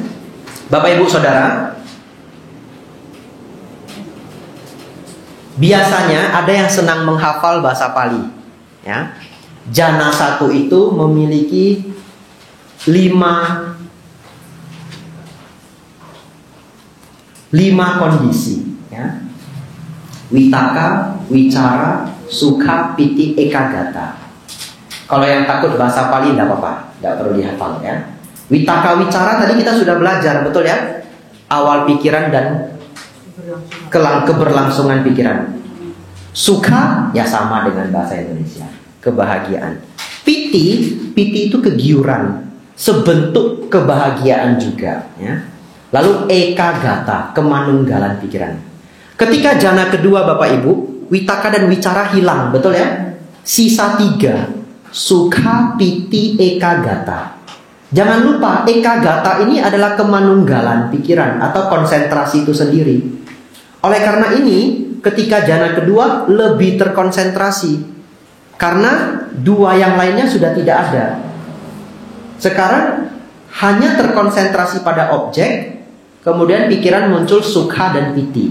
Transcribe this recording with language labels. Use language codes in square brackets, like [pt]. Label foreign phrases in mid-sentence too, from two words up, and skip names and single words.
[id] Bapak Ibu Saudara, biasanya ada yang senang menghafal bahasa Pali ya. Jana 1 itu memiliki 5 kondisi ya. [pi] Witaka, wicara, sukha, piti, ekagata. [id] Kalau yang takut bahasa Pali tidak apa-apa, tidak perlu dihafal ya. [pi] Witaka wicara [id] tadi kita sudah belajar, betul ya? Awal pikiran dan keberlangsungan pikiran. Sukha ya sama dengan bahasa Indonesia, kebahagiaan. Piti itu kegiuran, sebentuk kebahagiaan juga ya. Lalu ekagata, kemanunggalan pikiran. Ketika jana kedua Bapak Ibu, witaka dan wicara hilang, betul ya? Sisa 3. [pi] Sukha, piti, ekagata. [id] Jangan lupa ekagata ini adalah kemanunggalan pikiran atau konsentrasi itu sendiri. Oleh karena ini, ketika jana kedua lebih terkonsentrasi, karena 2 yang lainnya sudah tidak ada. Sekarang hanya terkonsentrasi pada objek, kemudian pikiran muncul sukha dan piti.